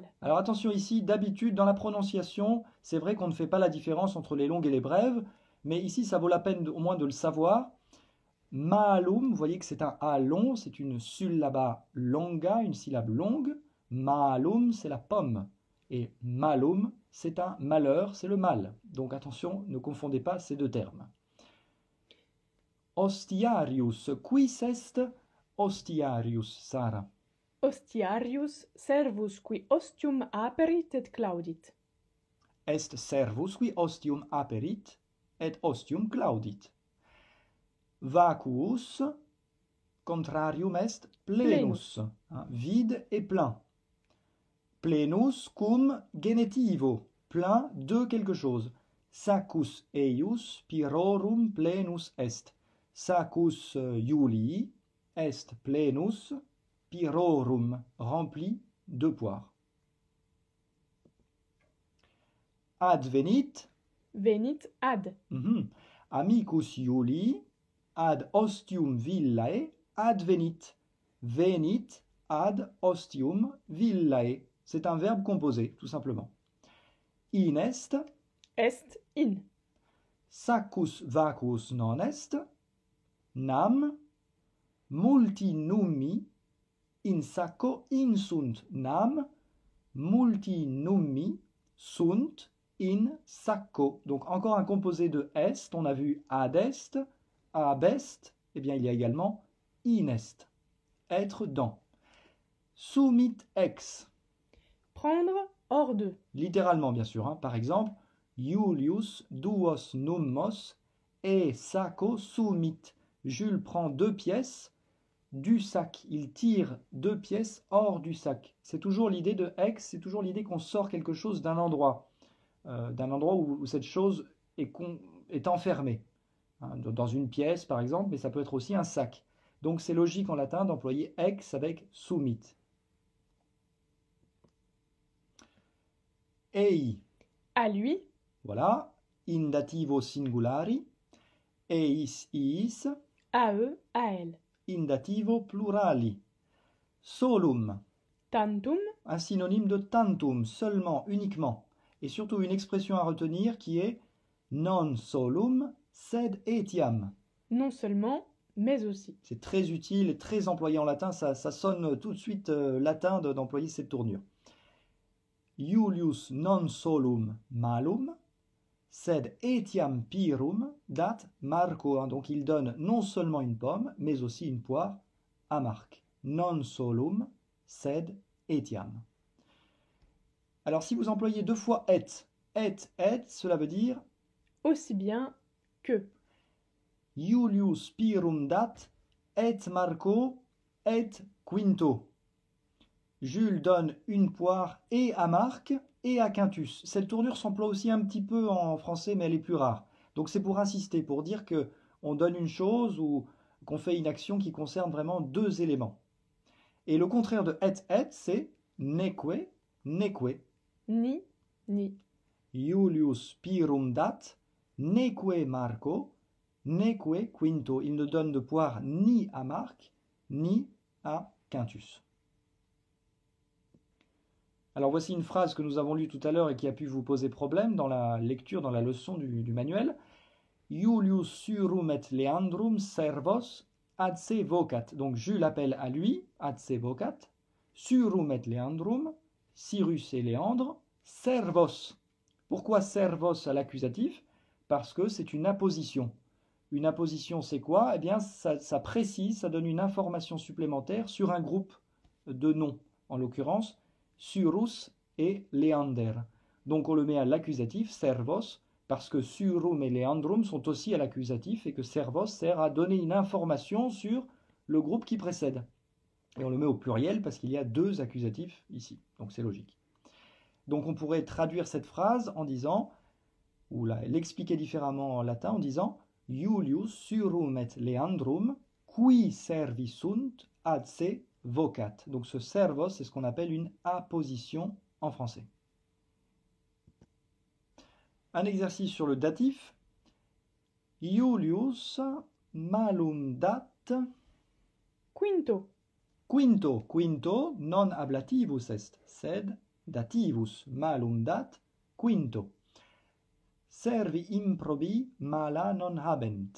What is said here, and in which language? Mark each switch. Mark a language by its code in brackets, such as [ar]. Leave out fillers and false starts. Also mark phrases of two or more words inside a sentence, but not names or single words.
[fr] Alors attention ici, d'habitude dans la prononciation, c'est vrai qu'on ne fait pas la différence entre les longues et les brèves, mais ici ça vaut la peine au moins de le savoir. Malum, vous voyez que c'est un A long, c'est une [la] syllaba longa, [fr] une syllabe longue. Malum, c'est la pomme. Et malum, c'est un malheur, c'est le mal. Donc attention, ne confondez pas ces deux termes. [la] Hostiarius, quis est hostiarius, Sarah? Hostiarius servus qui ostium aperit et claudit. Est servus qui ostium aperit et ostium claudit. Vacuus, contrarium est plenus, [fr] vide et plein. [la] Plenus cum genitivo, [fr] plein de quelque chose. [la] Saccus eius pirorum plenus est. Saccus Iulii est plenus pirorum, [fr] rempli de poires. [la] Advenit. Venit ad. Amicus Iulii ad ostium villae advenit. Venit ad ostium villae. [fr] C'est un verbe composé, tout simplement. [la] Inest. Est in. Saccus vacuus non est. Nam. Multi nummi in sacco insunt. Nam. Multi nummi sunt in sacco. [fr] Donc encore un composé de est. On a vu [la] adest, abest. [fr] Eh bien il y a également inest. Être dans. [la] Sumit ex. [fr] Prendre hors de. Littéralement bien sûr. Par exemple, [la] Iulius duos nummos e sacco sumit. [fr] Jules prend 2 pièces du sac. Il tire 2 pièces hors du sac. C'est toujours l'idée de ex, c'est toujours l'idée qu'on sort quelque chose d'un endroit où cette chose est enfermée. Dans une pièce par exemple, mais ça peut être aussi un sac. Donc c'est logique en latin d'employer ex avec sumit. [la] Ei, [fr] À lui, voilà, [la] in dativo singulari, eis, iis, [fr] à eux, à elle. [la] in dativo plurali. Solum, Tantum, [fr] un synonyme de tantum, seulement, uniquement. Et surtout une expression à retenir qui est [la] non solum, sed etiam. [fr] non seulement, mais aussi. C'est très utile et très employé en latin, ça sonne tout de suite latin d'employer cette tournure. [la] Iulius non solum malum, sed etiam pirum dat Marco. [fr] Donc il donne non seulement une pomme, mais aussi une poire à Marc. [la] Non solum, sed etiam. [fr] Alors si vous employez deux fois et, cela veut dire Aussi bien que. [la] Iulius pirum dat et Marco et quinto. [fr] Jules donne une poire et à Marc et à Quintus. Cette tournure s'emploie aussi un petit peu en français, mais elle est plus rare. Donc c'est pour insister, pour dire que on donne une chose ou qu'on fait une action qui concerne vraiment deux éléments. Et le contraire de et, c'est [la] neque, neque. [fr] Ni, ni. [la] Iulius pirum dat, neque Marco, neque quinto. [fr] Il ne donne de poire ni à Marc, ni à Quintus. Alors voici une phrase que nous avons lue tout à l'heure et qui a pu vous poser problème dans la lecture, dans la leçon du manuel. [la] Iulius surum et Leandrum servos ad se vocat. [fr] Donc Jules appelle à lui, [la] ad se vocat. Surum et Leandrum, Cyrus et Léandre, servos. [fr] Pourquoi servos à l'accusatif? Parce que c'est une apposition. Une apposition, c'est quoi? Eh bien, ça précise, ça donne une information supplémentaire sur un groupe de noms, en l'occurrence Cyrus et Leander. Donc on le met à l'accusatif, servos, parce que [la] Surum et Leandrum [fr] sont aussi à l'accusatif et que servos sert à donner une information sur le groupe qui précède. Et on le met au pluriel parce qu'il y a deux accusatifs ici, donc c'est logique. Donc on pourrait traduire cette phrase en disant, ou l'expliquer différemment en latin en disant [la] Iulius surum et Leandrum qui servisunt ad se vocat. [fr] Donc ce servos, c'est ce qu'on appelle une apposition en français. Un exercice sur le datif. [la] Iulius malum dat Quinto. quinto. Quinto non ablativus est, sed dativus. Malum dat quinto. Servi improbi mala non habent.